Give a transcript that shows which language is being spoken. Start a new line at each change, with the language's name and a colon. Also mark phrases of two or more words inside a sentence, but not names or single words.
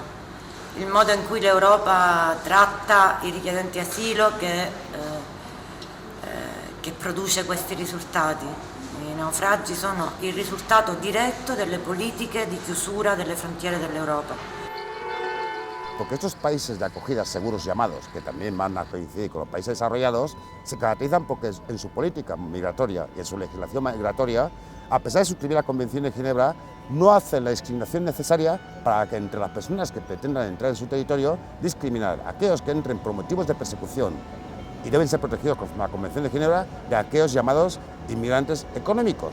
Italian: Il modo in cui l'Europa tratta i richiedenti asilo che produce questi risultati. I naufragi sono il risultato diretto delle politiche di chiusura delle frontiere dell'Europa.
Spanish: porque estos países de acogida seguros llamados, que también van a coincidir con los países desarrollados, se caracterizan porque en su política migratoria y en su legislación migratoria, a pesar de suscribir la Convención de Ginebra, no hacen la discriminación necesaria para que entre las personas que pretendan entrar en su territorio, discriminar a aquellos que entren por motivos de persecución y deben ser protegidos con la Convención de Ginebra de aquellos llamados inmigrantes económicos.